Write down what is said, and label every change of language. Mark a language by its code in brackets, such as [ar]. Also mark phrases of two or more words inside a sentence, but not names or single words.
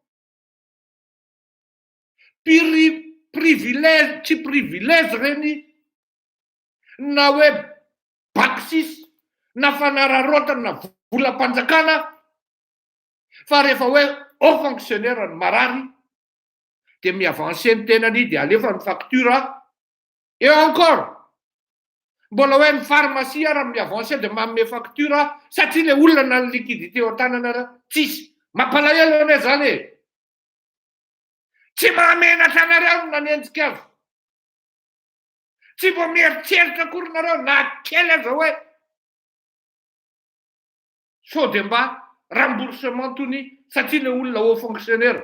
[mg] Privilège, tsy privilège reny na hoe baksis na fanararotana na volam-panjakana fa rehefa hoe [fr] au fonctionnaire [mg] ny marary dia miavancé ny tenany dia alefa ny facture [fr] et encore [mg] mbola hoe ny pharmacie raha miavancé dia manome facture satria le olona na ny liquidité ao an-tanana raha tsisy. Mampalahelo ane zany e. Tsy mahamenatra anareo nanenjika azy. Tsy mbo mieritreritra akory nareo na kely aza hoe sao dia mba remboursement tony satria le olona [fr] haut fonctionnaire.